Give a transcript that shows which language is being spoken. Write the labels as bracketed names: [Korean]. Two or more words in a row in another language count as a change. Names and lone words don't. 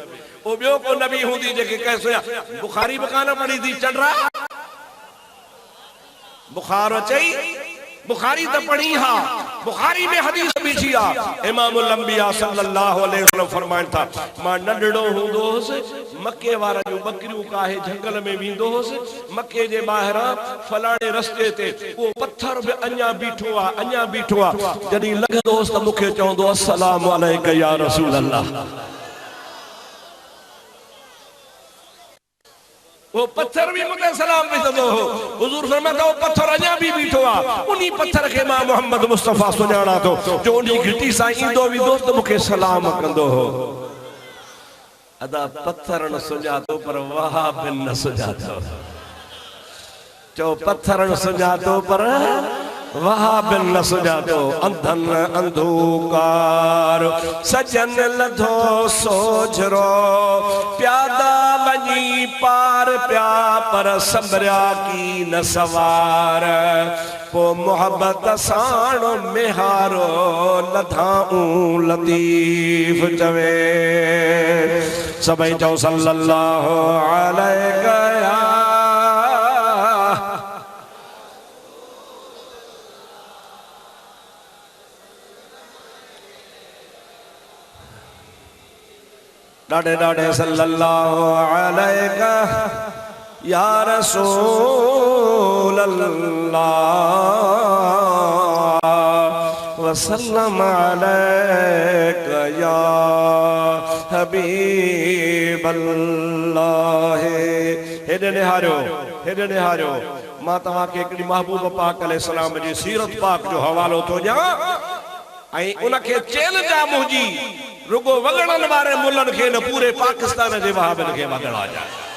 [Sindhi] ओ ॿियो को नबी हूंदी जेके कंहिं सुञा। बुखारी बि कान पढ़ी थी चंडरा, बुखार अचई, बुखारी तो पढ़ी हा, बुखारी में हदीस बीठी आ। [Arabic] إمام الأنبياء صلى الله عليه وسلم [Sindhi] फरमाइनि था, मां नंढड़ो हूंदो हुअसि, मके वारा जो बकरियूं काहे जंगल में वेंदो हुअसि, मके जे ॿाहिरां फलाणे रस्ते ते उहो पत्थर बि अञा बीठो आ, अञा बीठो आ। जॾहिं लॻंदो हुअसि त मूंखे चवंदो [Arabic] السلام عليك يا رسول الله. [Hindi] वो पत्थर भी मुझे सलाम भी दो हो। [Sindhi] हुजूर फरमाता वो पत्थर अञा भी बीठो आ, उन्हीं पत्थर के मां मोहम्मद मुस्तफा सुञाणा तो, जो उन्हीं घिटी सां ईंदो भी दोस्त मूंखे सलाम कंदो हो। अदा पत्थर न सुञातो पर वहाब न सुञातो, चो पत्थर न सुञातो पर वहाब न सुञातो। अंधन अंधकार सजन लधो सोझरो, प्यादा वञी पार प्या पर संभरिया की न सवार। पो मोहब्बत साण मेहारो लधाऊं लतीफ चवे। सभई चओ [Arabic] صلى الله عليه [Sindhi] डाडे डाडे [Arabic] صلى الله عليك يا رسول الله وسلم عليك يا حبيب الله. [Sindhi] हेॾे निहारियो मां तव्हांखे हिकिड़ी महबूब पाक अलैहिस्सलाम जी सीरत पाक जो हवालो थो ॾियां ऐं उनखे चैलेंज आहे मुंहिंजी, रुगो वगड़न वारे मुल्लन खे न पूरे पाकिस्तान जे वहाबन खे वगड़ा जाए।